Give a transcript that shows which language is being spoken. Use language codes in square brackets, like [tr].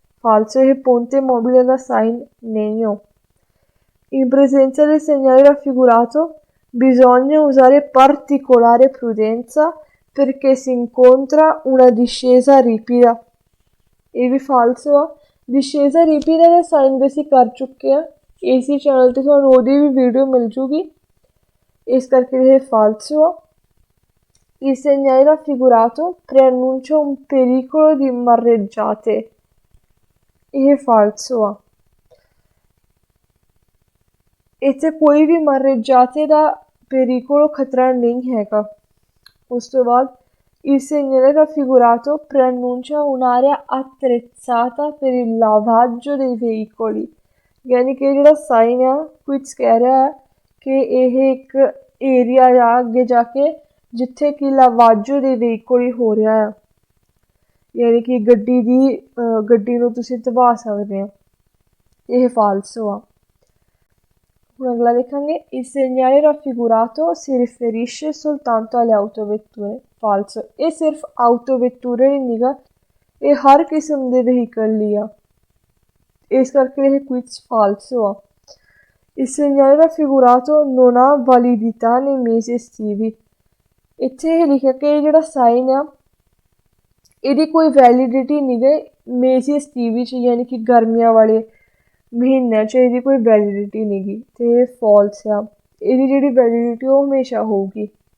[pa] falso, ਇਹ [it] ponte mobile [pa] ਦਾ sign ਨਹੀਂ ਹੋ। [it] In presenza del segnale raffigurato bisogna usare particolare prudenza perché si incontra una discesa ripida। [pa] ਇਹ ਵੀ ਫਾਲਸੋ ਆ। [it] discesa ripida [pa] ਦਾ sign ਵੀ ਅਸੀਂ ਕਰ ਚੁੱਕੇ ਆ, ਇਸੇ ਚੈਨਲ 'ਤੇ ਤੁਹਾਨੂੰ ਉਹਦੀ ਵੀ ਵੀਡੀਓ ਮਿਲ ਜੂਗੀ, ਇਸ ਕਰਕੇ ਇਹ ਫਾਲਸੋ ਆ। [it] Il segnale raffigurato preannuncia un pericolo di mareggiate। [pa] ਇਹ ਫਾਲਸੋ ਆ। ਇੱਥੇ ਕੋਈ ਵੀ mareggiate ਦਾ pericolo ਖਤਰਾ ਨਹੀਂ ਹੈਗਾ। ਉਸ ਤੋਂ ਬਾਅਦ [it] il segnale raffigurato preannuncia un'area attrezzata per il lavaggio dei veicoli। [pa] ਯਾਨੀ ਕਿ ਜਿਹੜਾ ਸਾਈਨ ਆ ਕੁਝ ਕਹਿ ਰਿਹਾ ਹੈ ਕਿ ਇਹ ਇੱਕ ਏਰੀਆ ਆ ਅੱਗੇ ਜਾ ਕੇ ਜਿੱਥੇ ਕਿ ਲਾਵਾਜੋ ਦੇ ਵਹੀਕਲ ਹੋ ਰਿਹਾ ਆ, ਯਾਨੀ ਕਿ ਗੱਡੀ ਨੂੰ ਤੁਸੀਂ ਧਵਾ ਸਕਦੇ ਆ। ਇਹ ਫਾਲਸੋ ਆ। ਹੁਣ ਅਗਲਾ ਦੇਖਾਂਗੇ [it] il segnale raffigurato si riferisce soltanto alle autovetture। [pa] ਫਾਲਸੋ, ਇਹ ਸਿਰਫ ਆਊਟੋਵੈਟੂਰੇ ਹੀ ਨਹੀਂ ਗਾ, ਇਹ ਹਰ ਕਿਸਮ ਦੇ ਵਹੀਕਲ ਲਈ ਆ, ਇਸ ਕਰਕੇ ਇਹ ਕੁਇਜ਼ ਫਾਲਸੋ ਆ। [it] il segnale raffigurato non ha validità nei mesi estivi। [pa] ਇੱਥੇ ਇਹ ਲਿਖਿਆ ਕਿ ਜਿਹੜਾ ਸਾਈਨ ਆ ਇਹਦੀ ਕੋਈ ਵੈਲਿਡਿਟੀ ਨਹੀਂ ਗੇ ਮੇਜੀ estivi 'ਚ, ਯਾਨੀ ਕਿ ਗਰਮੀਆਂ ਵਾਲੇ ਮਹੀਨਿਆਂ 'ਚ ਇਹਦੀ ਕੋਈ ਵੈਲਿਡਿਟੀ ਨਹੀਂ ਗੀ, ਅਤੇ ਇਹ ਫਾਲਸ ਆ। ਇਹਦੀ ਜਿਹੜੀ ਵੈਲਿਡਿਟੀ ਉਹ ਹਮੇਸ਼ਾ ਹੋਊਗੀ।